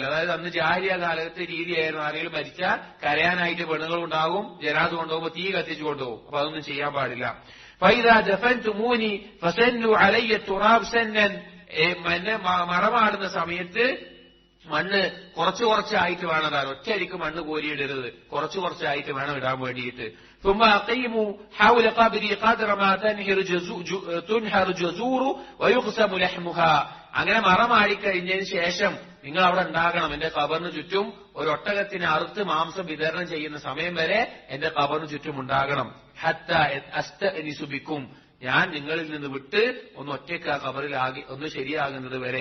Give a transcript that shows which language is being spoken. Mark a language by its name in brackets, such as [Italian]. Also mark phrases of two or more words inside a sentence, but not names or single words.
[Malayalam] അതായത് അന്ന് ജാഹിലിയ കാലത്തെ രീതിയായിരുന്നു, ആരെങ്കിലും മരിച്ചാൽ കരയാനായിട്ട് പെണ്ണുങ്ങൾ ഉണ്ടാകും, ജനാസ കൊണ്ടുപോകുമ്പോൾ തീ കത്തിച്ചു കൊണ്ടുപോകും. അപ്പൊ അതൊന്നും ചെയ്യാൻ പാടില്ല. [Arabic] فإذا دفنتموني فسنوا علي التراب سنا, [Malayalam] എന്നെ മറമാടുന്ന സമയത്ത് മണ്ണ് കുറച്ചായിട്ട് വേണം ഇടാൻ. ഒറ്റയടിക്ക് മണ്ണ് കോരിയിടരുത്, കുറച്ചായിട്ട് വേണം ഇടാൻ വേണ്ടിയിട്ട്. [Arabic] ثم أقيموا حول قبري قدر ما تنهر جزور ويقسم لحمها. [Malayalam] അങ്ങനെ മറമാടിക്കഴിഞ്ഞതിന് ശേഷം നിങ്ങൾ അവിടെ ഉണ്ടാകണം. എന്റെ ഖബറിന് ചുറ്റും ഒരു ഒട്ടകത്തിന് അറുത്ത് മാംസം വിതരണം ചെയ്യുന്ന സമയം വരെ എന്റെ ഖബറിന് ചുറ്റും ഉണ്ടാകണം. [Arabic] حتى أستأنس بكم, [Malayalam] ഞാൻ നിങ്ങളിൽ നിന്ന് വിട്ട് ഒന്ന് ഒറ്റയ്ക്ക് ആ ഖബറിലാകി ഒന്ന് ശരിയാകുന്നത് വരെ.